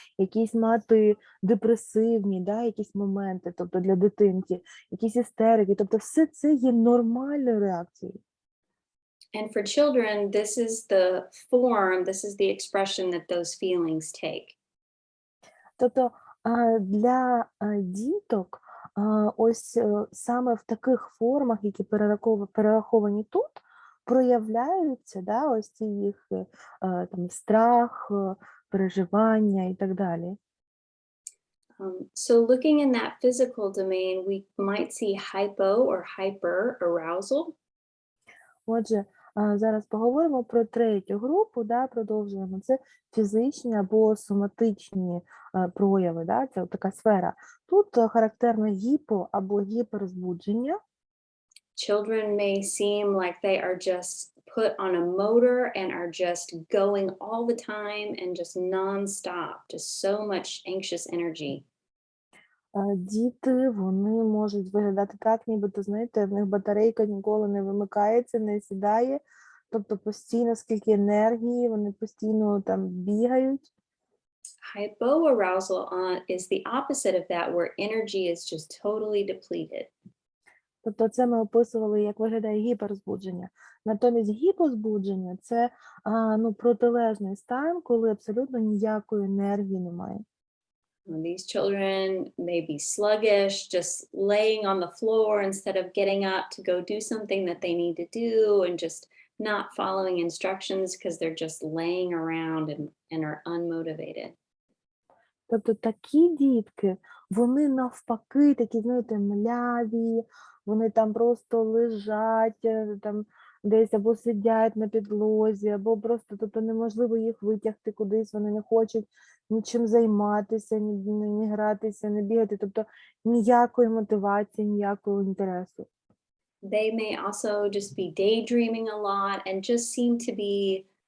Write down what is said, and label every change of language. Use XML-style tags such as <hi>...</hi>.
<uk>Якісь мати депресивні, да? Якісь моменти, тобто для дитинки, якісь істерики, тобто все це є нормальною реакцією.</uk> <en>And for children, this is the form, this is the expression that those feelings take.</en> <uk>Тобто для діток ось саме в таких формах, які перераховані тут, проявляються, да, ось ці їх там, страх, переживання і так далі.</uk> <en>So looking in that physical domain, we might see hypo or hyper arousal.</en> <uk>Отже, зараз поговоримо про третю групу, да, продовжуємо. Це фізичні або соматичні прояви, да, це така сфера. Тут характерно гіпо або гіперзбудження.</uk> <en>Children may seem like they are just put on a motor and are just going all the time and just non-stop, just so much anxious energy.</en> <uk>Діти, вони можуть виглядати так, нібито, знаєте, в них батарейка ніколи не вимикається, не сідає, тобто постійно скільки енергії, вони постійно там бігають.</uk> <en>Hypoarousal is the opposite of that, where energy is just totally depleted.</en> <uk>Тобто це ми описували, як виглядає гіперзбудження. Натомість гіпозбудження – це протилежний стан, коли абсолютно ніякої енергії немає.</uk> <en>These children may be sluggish, just laying on the floor instead of getting up to go do something that they need to do, and just not following instructions because they're just laying around and are unmotivated.</en> <uk>Тобто такі дітки, вони навпаки такі, знаєте, мляві, вони там просто лежать, там десь або сидять на підлозі, або просто тобто неможливо їх витягти кудись, вони не хочуть нічим займатися, ні гратися, не бігати, тобто ніякої мотивації, ніякого інтересу.</uk> <en>They may also just be daydreaming a lot and just seem to be</en>